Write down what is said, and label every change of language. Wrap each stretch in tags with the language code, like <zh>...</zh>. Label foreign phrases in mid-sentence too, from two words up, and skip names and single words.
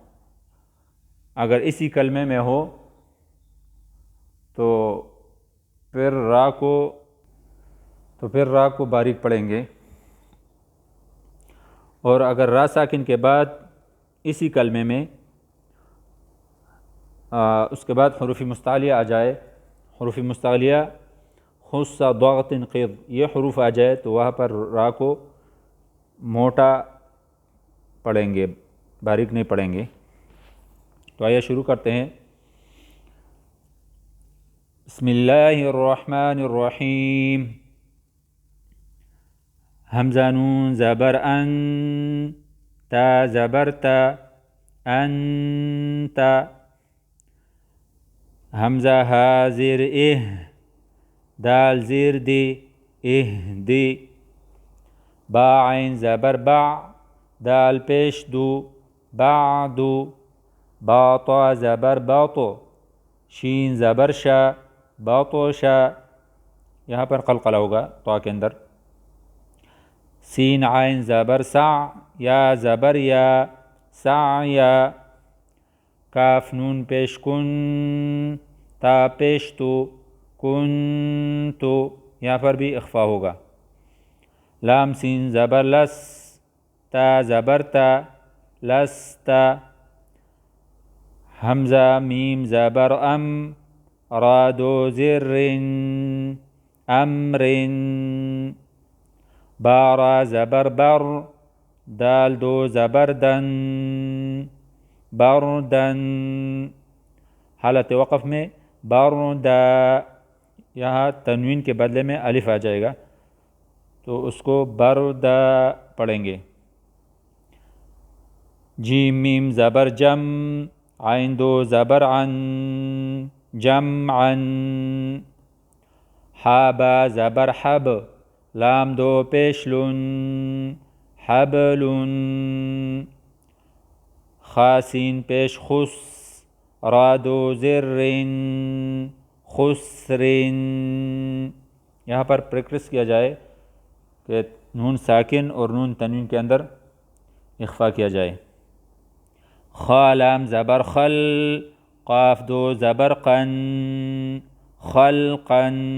<ur>اگر اسی کلمے میں ہو تو پھر را کو باریک پڑھیں گے، اور اگر را ساکن کے بعد اسی کلمے میں اس کے بعد حروف مستعلیہ آ جائے، حروف مستعلیہ</ur> <ar>خص ضغط قض</ar> <ur>یہ حروف آ جائے تو وہاں پر را کو موٹا پڑھیں گے، باریک نہیں پڑھیں گے۔ تو آئیے شروع کرتے ہیں۔</ur> <ar>بسم اللہ الرحمن الرحیم۔</ar> <ur>حمزہ نون زبر ان، تا زبر تا، انت۔ حمزہ ہا زیر دال زیر دی، دی۔ با عین زبر با، دال پیش دو، بعدو۔ با طا زبر باطو، شین زبر شا، باطو شا۔ یہاں پر قلقلہ ہوگا طا کے اندر۔ سین عین زبر سع، یا زبر یا، سعیا۔ کاف نون پیش کن، تا پیش تو، کنتو۔ یہاں پر بھی اخفاء ہوگا۔ لام سین زبر لس، تا زبر تا، لستا۔ حمزہ میم زبر ام، را دو زر امر۔ با را زبر بر، دال دو زبر دن، بردن۔ حالت وقف میں بردا، یہاں تنوین کے بدلے میں الف آ جائے گا تو اس کو بردا پڑھیں گے۔ جیم میم زبر جم، عین دو زبر عن، جمعا۔ حا با زبر حب، لام دو پیش لن، حبل۔ خا سین پیش خس، را دو زر خسر۔ یہاں پر پریکٹس کیا جائے کہ نون ساکن اور نون تنوین کے اندر اخفاء کیا جائے۔ خا لام زبر خل، قاف دو زبر قن، خلقا۔</ur>